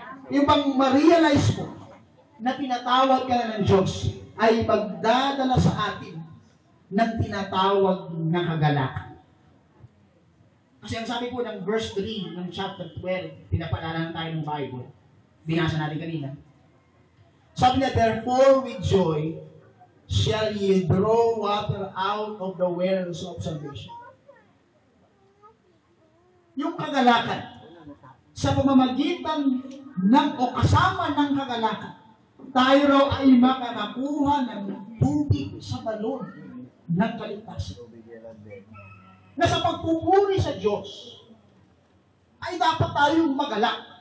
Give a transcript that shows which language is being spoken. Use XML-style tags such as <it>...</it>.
<tl>Yung bang ma-realize mo na pinatawag ka na ng Diyos ay magdadala sa atin ng tinatawag na kagalakan. Kasi ang sabi po ng verse 3 ng chapter 12, pinapaalala tayo ng Bible. Binasa natin kanina. Sabi niya,</tl> <en>therefore with joy shall ye draw water out of the wells of salvation.</en> <tl>Yung kagalakan, sa pamamagitan ng o kasama ng kagalakan, tayo raw ay makakakuha ng tubig sa balon ng kaligtasan. Na sa pagpupuri sa Diyos, ay dapat tayong magalak.</tl>